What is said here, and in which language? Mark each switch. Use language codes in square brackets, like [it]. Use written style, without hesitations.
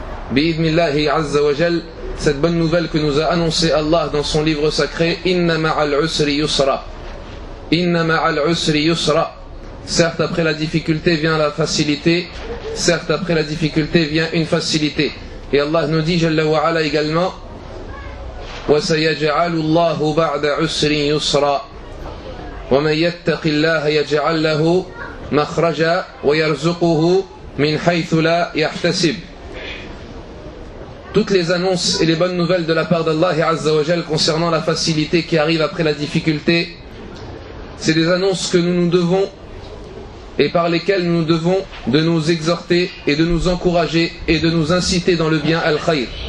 [fr] Bi'idhnillahi Azza wa Jal, cette bonne nouvelle que nous a annoncée Allah dans son livre sacré, [ar] Inna ma'al usri yusra. Inna ma'al usri yusra. [fr] Certes, après la difficulté vient la facilité. Certes, après la difficulté vient une facilité. Et Allah nous dit, [ar] Jalla wa Ala [fr] également, [ar] وَسَيَجْعَلُ اللَّهُ بَعْدَ عُسْرٍ يُسْرًا وَمَنْ يَتَّقِ اللَّهَ يَجْعَلْ لَهُ مَخْرَجًا وَيَرْزُقُهُ مِنْ حَيْثُ لَا يَحْتَسِبْ. [fr] Toutes les annonces et les bonnes nouvelles de la part d'Allah Azza wa Jal concernant la facilité qui arrive après la difficulté, c'est des annonces que nous nous devons et par lesquels nous devons de nous exhorter et de nous encourager et de nous inciter dans le bien al-khayr.